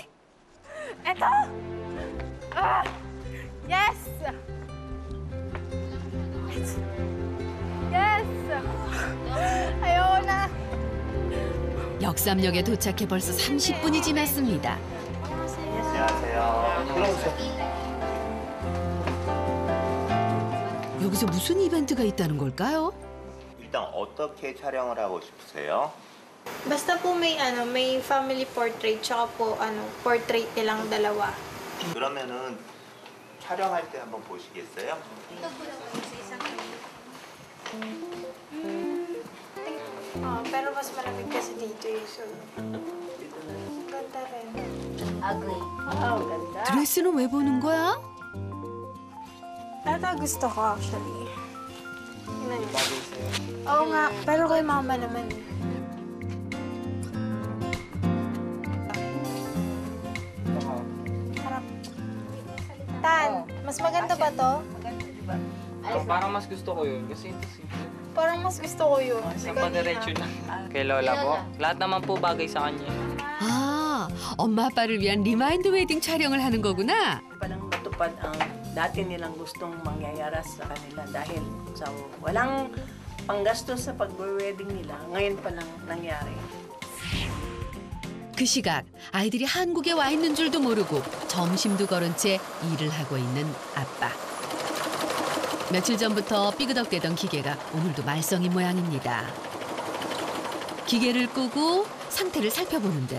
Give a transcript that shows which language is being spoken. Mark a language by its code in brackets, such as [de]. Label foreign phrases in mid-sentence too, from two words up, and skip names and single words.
[tl] Eto! Ah! Yes! [en] Yes! [tl] Ayoko na. [ko] 역삼역에 도착해 벌써 30분이 지났습니다. 여기서 무슨 이벤트가 있다는 걸까요? 일단 어떻게 촬영을 하고 싶으세요? [tl] Basta po may [en] family portrait [tl] tsaka po portrait nilang dalawa. [ko] 그러면은 촬영할 때 한번 보시겠어요? [tl] Pero mas malamig kasi dito eh. So, ganda rin. [en] Ugly. [tl] Oh, ganda. [ko] 드레스는 왜 보는 거야? [tl] Ito gusto ko actually. Yun. Oo nga, pero kay mama naman eh. Harap. Tan, mas maganda ba to? Parang mas gusto ko yun kasi ito Parang mas gusto ko yun. Isang padiretso na. Kay Lola po. Lahat naman po bagay sa kanya. [ko] 아, 엄마 아빠를 위한 리마인드 웨딩 촬영을 하는 거구나. [tl] Palang matupad ang dati nilang gustong mangyayari sa kanila dahil sa walang panggastos sa pag-wedding nila. Ngayon pa lang nangyari. [ko] 그 시각 아이들이 한국에 와 있는 줄도 모르고 점심도 거른 채 일을 하고 있는 아빠. 며칠 전부터 삐그덕대던 기계가 오늘도 말썽인 모양입니다. 기계를 끄고 상태를 살펴보는데요.